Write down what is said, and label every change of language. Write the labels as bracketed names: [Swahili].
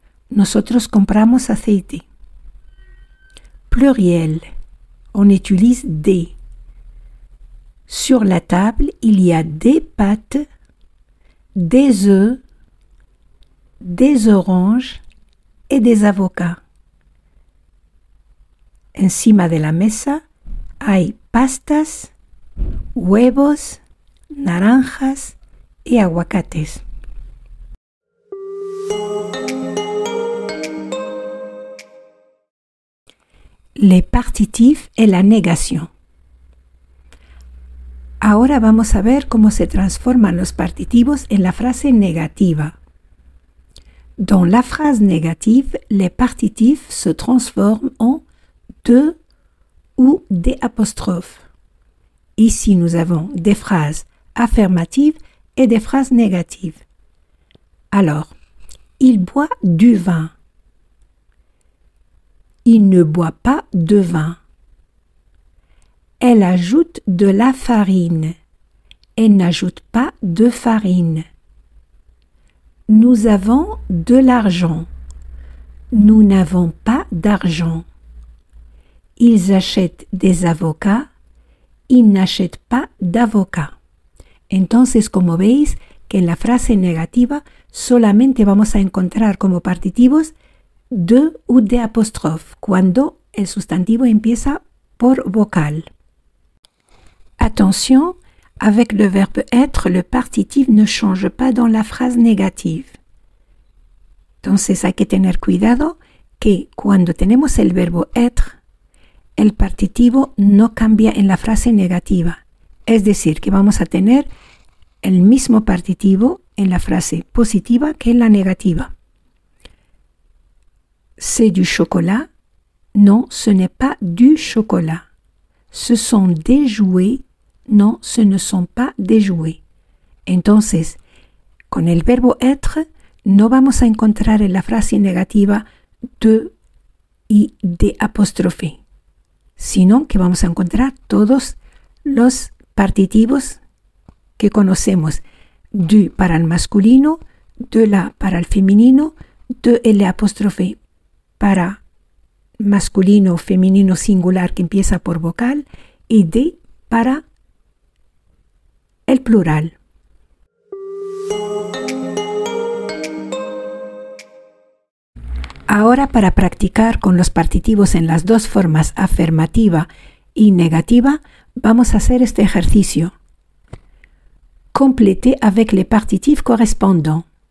[Spanish] Nosotros compramos aceite. Pluriel. [French] On utilise des. Sur la table, il y a des pâtes, des œufs, des oranges et des avocats. [Spanish] Encima de la mesa hay pastas, huevos, naranjas y aguacates. [French] Les partitifs et la négation. [Spanish] Ahora vamos a ver cómo se transforman los partitivos en la frase negativa. [French] Dans la phrase négative, les partitifs se transforment en de ou des apostrophes. Ici, nous avons des phrases affirmatives et des phrases négatives. Alors, il boit du vin. Il ne boit pas de vin. Elle ajoute de la farine. Elle n'ajoute pas de farine. Nous avons de l'argent. Nous n'avons pas d'argent. Ils achètent des avocats. Ils n'achètent pas d'avocats. [Spanish] Entonces, como veis, que en la frase negativa solamente vamos a encontrar como partitivos de ou de apostrophe, cuando el sustantivo empieza por vocal. [French] Attention, avec le verbe être, le partitif ne change pas dans la phrase négative. [Spanish] Entonces hay que tener cuidado que cuando tenemos el verbo être, el partitivo no cambia en la frase negativa. Es decir, que vamos a tener el mismo partitivo en la frase positiva que en la negativa. [French] C'est du chocolat? Non, ce n'est pas du chocolat. Ce sont des jouets? Non, ce ne sont pas des jouets. [Spanish] Entonces, con el verbo être, no vamos a encontrar en la frase negativa de y de apóstrofe. sino que vamos a encontrar todos los partitivos que conocemos. Du para el masculino, de la para el femenino, de L' para masculino, femenino singular que empieza por vocal y de para el plural. Ahora, para practicar con los partitivos en las dos formas afirmativa y negativa, vamos a hacer este ejercicio. [French] Complétez avec les partitifs correspondants.